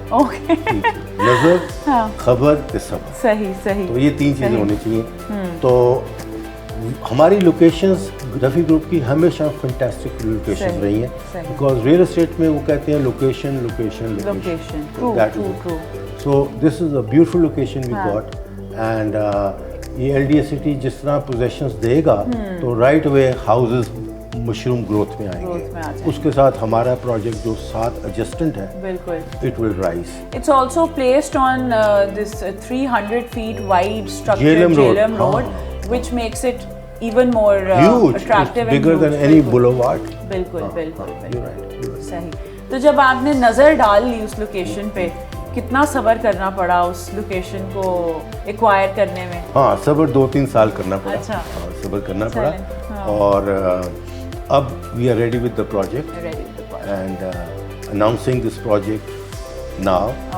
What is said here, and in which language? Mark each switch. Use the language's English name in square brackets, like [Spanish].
[Punjabi] Okay, نظر, خبر تے صبر. [Urdu] صحیح صحیح. تو یہ تین چیزیں ہونی چاہیے. تو ہماری لوکیشنز رفیع گروپ کی ہمیشہ فنٹاسٹک لوکیشن رہی ہیں, بیکاز ریئل اسٹیٹ میں وہ کہتے ہیں [English] Location location location. So this is a beautiful location we got. [Urdu] And یہ LDA سٹی جس طرح پوزیشنز دے گا تو [English] right away houses mushroom growth [Urdu] میں آئیں گے. اس کے ساتھ ہمارا پروجیکٹ جو 7 ایڈجسٹنٹ ہے بالکل [English] It will rise. It's also placed on this 300 feet wide structure Jhelum Road, which makes it even more attractive and bigger than any boulevard. [Urdu] بالکل بالکل صحیح. تو جب آپ نے نظر ڈال لی اس لوکیشن پہ, کتنا صبر کرنا پڑا اس لوکیشن کو ایکوائر کرنے میں؟ ہاں صبر 2-3 سال کرنا پڑا. اچھا, صبر کرنا پڑا. اور اب [English] We are ready with the project and announcing this project now.